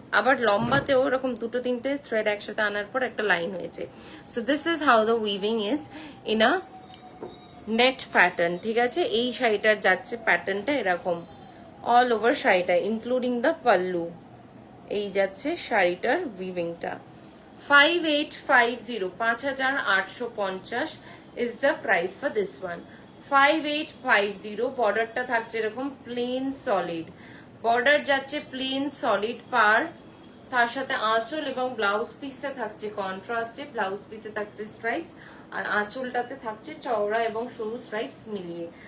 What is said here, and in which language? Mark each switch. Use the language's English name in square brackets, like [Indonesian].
[Bangla] আবার লম্বাতেও এরকম 2-3টে থ্রেড একসাথে আনার পর একটা লাইন হয়েছে। [English] so this is how the weaving is in a net pattern, [Bangla] ঠিক আছে। এই শাড়িটার যাচ্ছে প্যাটার্নটা এরকম অল ওভার শাড়িটা, [English] Including the pallu. [Bangla] এই যাচ্ছে শাড়িটার উইভিংটা। [English] 5850, 5850 is the price for this one. [Bangla] 5850, বর্ডারটা থাকছে এরকম প্লেন সলিড, বর্ডার যাচ্ছে প্লেন সলিড পার, তার সাথে আঁচল এবং ব্লাউজ পিসটা থাকছে কন্ট্রাস্টে। ব্লাউজ পিসে থাকছে স্ট্রাইপস আর আঁচলটাতে থাকছে চওড়া এবং সরু স্ট্রাইপস মিলিয়ে।